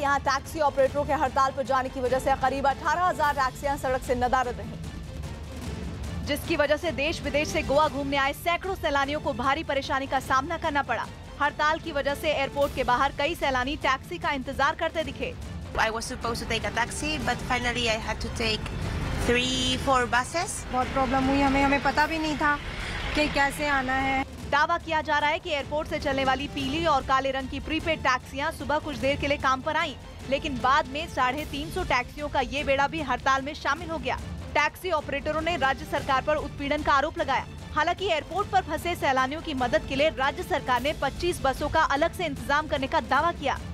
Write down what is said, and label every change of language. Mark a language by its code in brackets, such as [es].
[hi] यहाँ टैक्सी ऑपरेटरों के हड़ताल पर जाने की वजह से करीब 18,000 टैक्सियां सड़क से नदारद रहीं, जिसकी वजह से देश विदेश से गोवा घूमने आए सैकड़ों सैलानियों को भारी परेशानी का सामना करना पड़ा। हड़ताल की वजह से एयरपोर्ट के बाहर कई सैलानी टैक्सी का इंतजार करते दिखे। [en] I was supposed to take a taxi, but finally I had to take 3-4 buses. [hi] बहुत प्रॉब्लम हुई हमें पता भी नहीं था कि कैसे आना है। दावा किया जा रहा है कि एयरपोर्ट से चलने वाली पीली और काले रंग की प्रीपेड टैक्सियां सुबह कुछ देर के लिए काम पर आईं, लेकिन बाद में 350 टैक्सियों का ये बेड़ा भी हड़ताल में शामिल हो गया। टैक्सी ऑपरेटरों ने राज्य सरकार पर उत्पीड़न का आरोप लगाया। हालांकि एयरपोर्ट पर फंसे सैलानियों की मदद के लिए राज्य सरकार ने 25 बसों का अलग से इंतजाम करने का दावा किया।